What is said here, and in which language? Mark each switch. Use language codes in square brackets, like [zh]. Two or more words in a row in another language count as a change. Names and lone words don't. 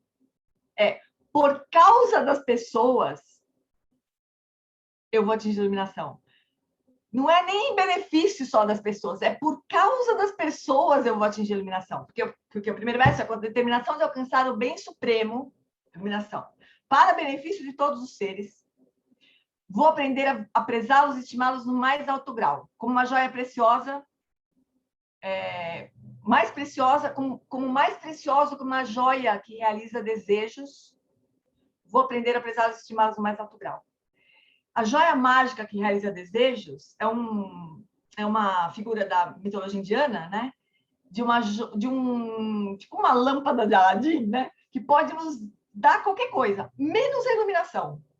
[pt] É por causa das pessoas eu vou atingir a iluminação. Não é nem em benefício só das pessoas, é por causa das pessoas eu vou atingir a iluminação. Porque o primeiro verso é com a determinação de alcançar o bem supremo, iluminação, para benefício de todos os seres. Vou aprender a prezá-los e estimá-los no mais alto grau, como uma joia preciosa, mais preciosa, como mais preciosa que uma joia que realiza desejos. Vou aprender a prezá-los e estimá-los no mais alto grau. A joia mágica que realiza desejos é uma figura da mitologia indiana, né? Tipo uma lâmpada de Aladim, né? Que pode nos dar qualquer coisa, menos a iluminação.